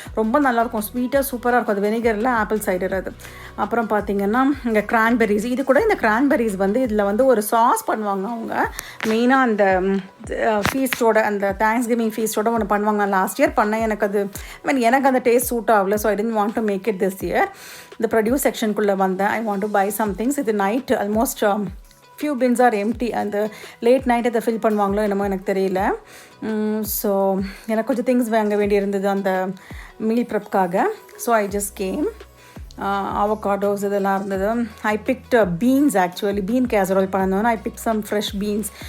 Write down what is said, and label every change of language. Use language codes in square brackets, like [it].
[ta] ரொம்ப நல்லாயிருக்கும், ஸ்வீட்டாக சூப்பராக இருக்கும். அது வினிகரில் ஆப்பிள் சைடர் அது. அப்புறம் பார்த்திங்கன்னா இங்கே கிரான்பெரிஸ். இது கூட இந்த கிரான்பெரிஸ் வந்து இதில் வந்து ஒரு சாஸ் பண்ணுவாங்க அவங்க. மெயினாக அந்த ஃபீஸ்டோட, அந்த தேங்க்ஸ் கிவிங் ஃபீஸ்டோட ஒன்று பண்ணுவாங்க. லாஸ்ட் இயர் பண்ணேன், எனக்கு அந்த டேஸ்ட் சூட் ஆகல. [en] So I didn't want to make it this year. [ta] இந்த ப்ரொடியூஸ் செக்ஷனுக்குள்ளே வந்தேன். [en] I want to buy some things. [ta] இது [en] Night almost few bins are empty. [ta] அந்த லேட் நைட் அதை ஃபில் பண்ணுவாங்களோ என்னமோ எனக்கு தெரியல. ஸோ எனக்கு கொஞ்சம் திங்ஸ் வாங்க வேண்டி இருந்தது அந்த meal ப்ரெப்காக. [en] So I just came. Avocados [ta] இதெல்லாம் இருந்தது. [en] I picked beans. Actually bean casserole [ta] பண்ணணும்னு [en] I pick some fresh beans.